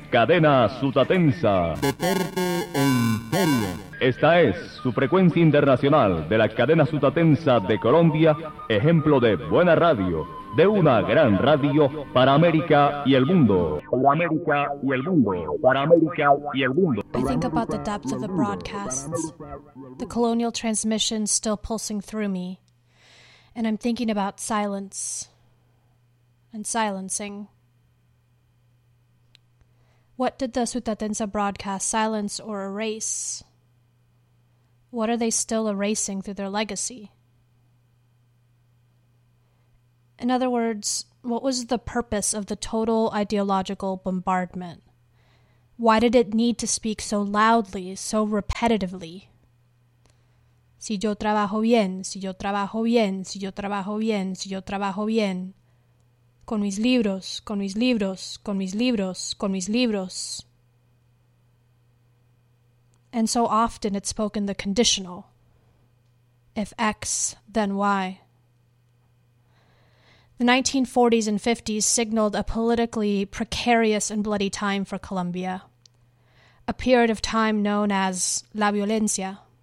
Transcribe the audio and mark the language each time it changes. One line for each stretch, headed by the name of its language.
Spanish: Cadena Sutatensa, deporte en serie. Esta es su frecuencia internacional de la cadena Sutatensa de Colombia, ejemplo de buena radio, de una gran radio para América y el mundo. Para América y el mundo. Para América y el mundo.
English: I think about the depth of the broadcasts, the colonial transmission still pulsing through me, and I'm thinking about silence and silencing. What did the Sutatensa broadcast silence or erase? What are they still erasing through their legacy? In other words, what was the purpose of the total ideological bombardment? Why did it need to speak so loudly, so repetitively?
Spanish: Si yo trabajo bien, si yo trabajo bien, si yo trabajo bien, si yo trabajo bien. Con mis libros, con mis libros, con mis libros, con mis libros.
English: And so often it spoke in the conditional. If X, then Y. The 1940s and 50s signaled a politically precarious and bloody time for Colombia, a period of time known as la violencia.